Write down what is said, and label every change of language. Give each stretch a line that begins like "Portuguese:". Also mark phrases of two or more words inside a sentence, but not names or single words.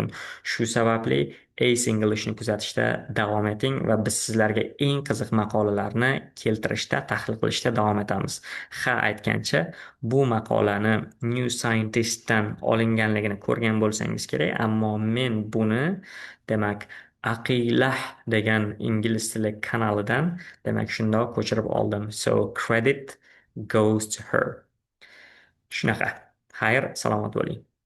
Uzbek: Shu sababli Ace English'ni kuzatishda davom eting va biz sizlarga eng qiziq maqolalarni keltirishda, tahlil qilishda davom etamiz. Ha aytgancha, bu maqolani New Scientist'dan olinganligini ko'rgan bo'lsangiz kerak, ammo men buni demak Aqilah degan ingliz tili kanalidan demak shundoq ko'chirib oldim.
English: So credit goes to her.
Uzbek: Shunaqa. Xayr, salomat bo'ling.